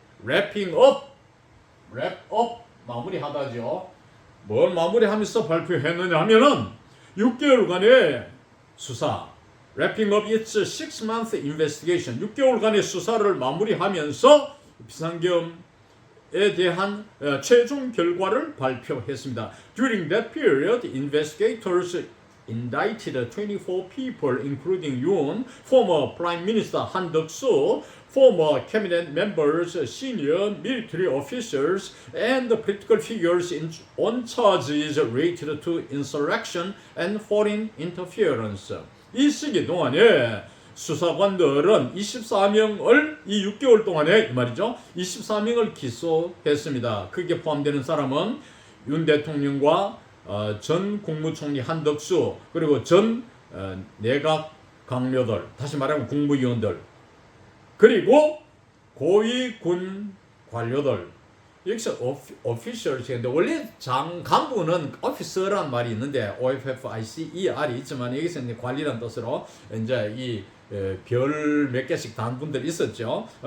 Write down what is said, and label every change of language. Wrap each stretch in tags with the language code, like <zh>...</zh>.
<ko>wrapping up, wrap up 마무리하다죠. 뭘 마무리하면서 발표했느냐 하면은 6개월간의 수사,</ko> <en>wrapping up its 6-month investigation,</en> <ko>6개월간의 수사를 마무리하면서 비상계엄에 대한 최종 결과를 발표했습니다.</ko> <en>During that period, investigators indicted 24 people, including Yoon, former Prime Minister Han Duck-soo, former cabinet members, senior military officials, and political figures on charges related to insurrection and foreign interference.</en> <ko>이 시기 동안에 수사관들은 24명을 이 6개월 동안에 이 말이죠. 24명을 기소했습니다. 그게 포함되는 사람은 윤 대통령과 전 국무총리 한덕수 그리고 전 내각 강료들 다시 말하면 국무위원들 그리고 고위 군 관료들 여기서 officials인데 원래 간부는 officer란 말이 있는데 OFFICER이 있지만 여기서 이제 관리란 뜻으로 이제 이 별 몇 개씩 단 분들이 있었죠.</ko>